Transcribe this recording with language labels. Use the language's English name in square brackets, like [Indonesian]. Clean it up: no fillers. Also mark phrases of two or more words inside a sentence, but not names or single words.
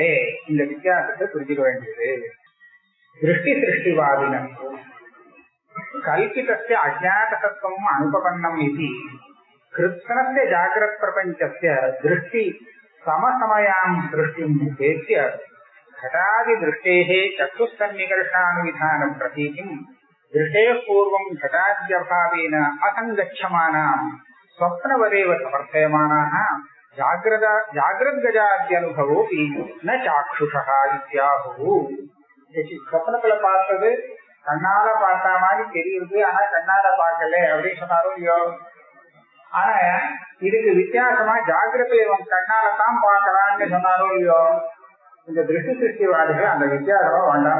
[Tamil] இந்த வித்தியாசத்தை புரிஞ்சுக்க வேண்டியது. [Sanskrit] दृष्टि सृष्टिवादिनां कल्पितस्य अज्ञातसत्त्वम् अनुपपन्नम् இது कृत्स्नस्य जाग्रत् प्रपञ्चस्य दृष्टि समसमयां दृष्टिम् उपेत्य घटादि दृष्टेः चक्षुस्तन्निकर्षानुविधानं प्रतीतिं दृष्टेः पूर्वं घटाद्यभावेन असङ्गच्छमानां स्वप्नवदेव समर्थयमानाः जाग्रद्गजाद्यनुभवोऽपि न चाक्षुषः इत्याहुः. [Tamil] சொப்னத்துல பார்த்தது கண்ணால பார்த்தா மாதிரி தெரியுது, ஆனா கண்ணால பார்க்கல அப்படின்னு சொன்னாரோ இல்லையோ. ஆனா இதுக்கு வித்தியாசமா ஜாகிரதை இவன் கண்ணால தான் பார்க்கறான்னு சொன்னாரோ இல்லையோ. இந்த திருஷ்டி சிருஷ்டிவாதிகள் அந்த வித்தியாசமா வேண்டாம்.